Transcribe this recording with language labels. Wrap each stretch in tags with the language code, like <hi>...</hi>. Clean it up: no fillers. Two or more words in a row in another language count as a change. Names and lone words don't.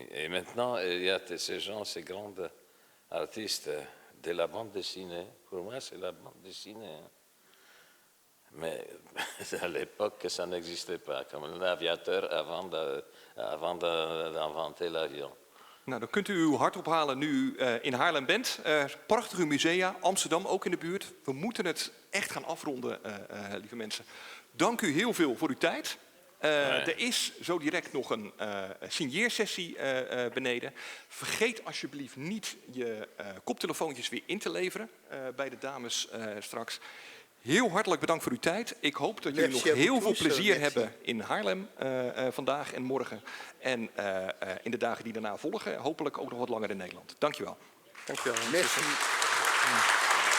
<fr>Et maintenant, il y a ces gens, ces grands artistes de la bande dessinée. Pour moi, c'est la bande dessinée. Mais à l'époque, ça n'existait pas, comme l'aviateur avant d'inventer l'avion.</fr> <nl>Nou, dan kunt u uw hart ophalen nu u in Haarlem bent. Prachtige musea, Amsterdam ook in de buurt. We moeten het echt gaan afronden, lieve mensen. Dank u heel veel voor uw tijd. Er is zo direct nog een signeersessie beneden. Vergeet alsjeblieft niet je koptelefoontjes weer in te leveren bij de dames straks. Heel hartelijk bedankt voor uw tijd. Ik hoop dat jullie nog</nl> <fr>Merci à vous</fr> <nl>heel veel</nl> <fr>tous,</fr> <nl>plezier</nl> <fr>merci.</fr> <nl>hebben in Haarlem vandaag en morgen. En in de dagen die daarna volgen, hopelijk ook nog wat langer in Nederland. Dankjewel. Dank u wel.</nl> <fr>Merci.</fr>